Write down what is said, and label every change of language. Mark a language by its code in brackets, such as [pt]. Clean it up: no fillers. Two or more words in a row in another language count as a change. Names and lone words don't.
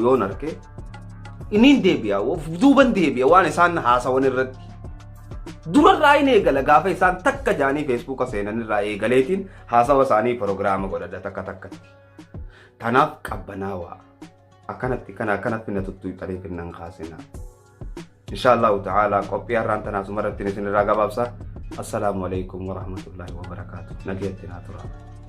[om] yoon arke inin deebi'a duuban deebi'a waan isaan haasawan irratti durarraa hin eegala gaafa isaan takka jaanii feesbuuka seenan irraa eegaleetiin haasawa isaanii proogiraama godhadha takka takkatti tanaaf qabbanaawaa akkanatti na tuttuuxanii finnan kaasina [ar] إن شاء الله تعالى [om] qophii har'aan tanaa sumarratti isin irraa gabaabsa [ar] السلام عليكم ورحمة الله وبركاته [om] nageetti naa turaa